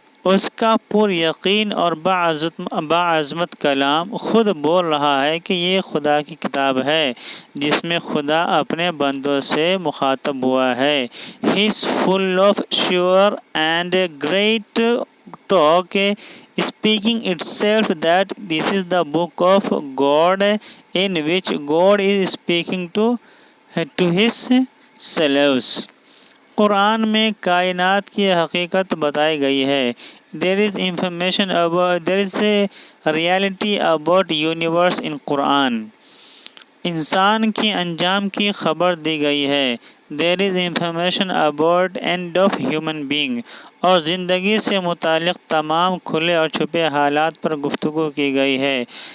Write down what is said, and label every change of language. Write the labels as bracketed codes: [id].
[ur] اس کا پر یقین اور باعظمت کلام خود بول رہا ہے کہ یہ خدا کی کتاب ہے جس میں خدا اپنے بندوں سے مخاطب ہوا ہے. [en] He is full of sure and great talk, speaking itself that this is the book of God in which God is speaking to his slaves. [ur] قرآن میں کائنات کی حقیقت بتائی گئی ہے. [en] There is a reality about universe in Quran. [ur] انسان کی انجام کی خبر دی گئی ہے. [en] There is information about end of human being. [ur] اور زندگی سے متعلق تمام کھلے اور چھپے حالات پر گفتگو کی گئی ہے.